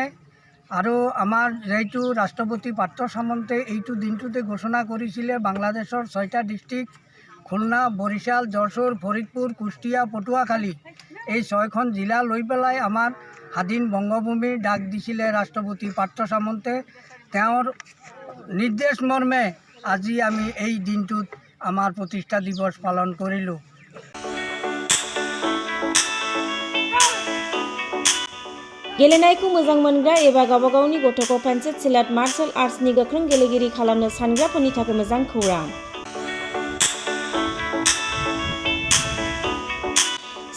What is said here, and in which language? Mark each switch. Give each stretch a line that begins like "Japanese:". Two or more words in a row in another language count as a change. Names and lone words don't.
Assamese: আৰু আমাৰ যেইটো ৰাষ্ট্ৰপতি পাৰ্থ সামন্তে এইটো দিনটোতে ঘোষণা কৰিছিলে বাংলাদেশৰ 6টা ডিষ্ট্ৰিক্ট খুলনা, বৰিশাল, যশোৰ, ফৰিদপুৰ, কুষ্টিয়া, পটুৱাখালী এই 6খন জিলা লৈ পেলাই আমাৰ স্বাধীন বংগভূমিৰ ডাক দিছিলে ৰাষ্ট্ৰপতি পাৰ্থ সামন্তে। তেওঁৰ নিৰ্দেশ মৰ্মে আজি আমি এই দিনটোত আমাৰ প্ৰতিষ্ঠা দিৱস পালন কৰিলোঁ।
Bodo: गेलेनायखौ मोजां मोनग्रा एबा गावबा गावनि गथ'खौ पेन्सिल सिलाट
English: martial arts
Bodo: गोख्रों गेलेगिरि खालामनो सानग्राफोरनि थाखाय मोजां खौरां।